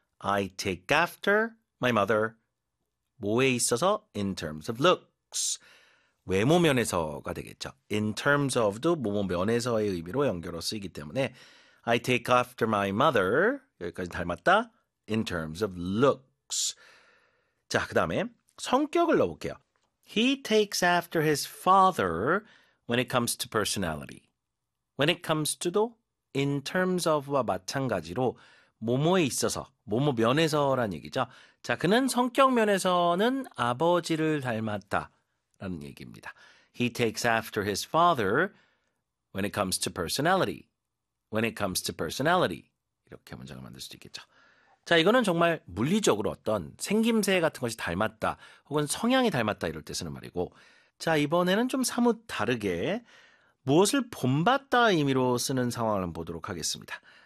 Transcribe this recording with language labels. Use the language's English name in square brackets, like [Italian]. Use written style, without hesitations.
[English] I take after my mother. [Korean] 뭐에 있어서 [English] in terms of looks. [Korean] 외모 면에서가 되겠죠. [English] In terms of [Korean] 도 뭐뭐 면에서의 의미로 연결어 쓰이기 때문에 [English] I take after my mother [Korean] 여기까지 닮았다. [English] In terms of looks. [Korean] 자, 그 다음에 성격을 넣어볼게요. [English] He takes after his father when it comes to personality. When it comes to [Korean] 도 [English] in terms of [Korean] 와 마찬가지로 뭐뭐에 있어서, 뭐뭐 면에서란 얘기죠. 자, 그는 성격 면에서는 아버지를 닮았다. 라는 얘기입니다. [English] He takes after his father when it comes to personality. When it comes to personality. [Korean] 이렇게 문장을 만들 수도 있겠죠. 자, 이거는 정말 물리적으로 어떤 생김새 같은 것이 닮았다 혹은 성향이 닮았다 이럴 때 쓰는 말이고, 자, 이번에는 좀 사뭇 다르게 무엇을 본받다 의미로 쓰는 상황을 보도록 하겠습니다.